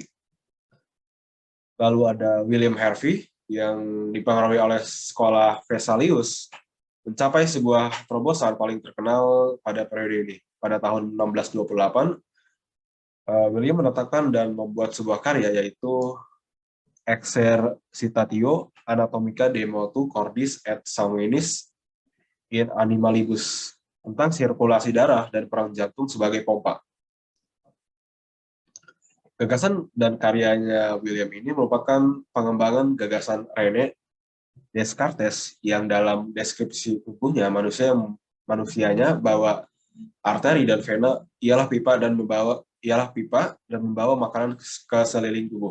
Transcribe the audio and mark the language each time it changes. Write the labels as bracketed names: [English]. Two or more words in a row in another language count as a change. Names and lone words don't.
[Indonesian] Lalu ada William Harvey yang dipengaruhi oleh sekolah Vesalius mencapai sebuah terobosan paling terkenal pada periode ini. Pada tahun 1628, William menetapkan dan membuat sebuah karya yaitu Exercitatio Anatomica de motu cordis et sanguinis in animalibus, tentang sirkulasi darah dan perang jantung sebagai pompa. Gagasan dan karyanya William ini merupakan pengembangan gagasan René Descartes yang dalam deskripsi tubuhnya manusianya bahwa arteri dan vena ialah pipa dan membawa makanan ke seliling tubuh.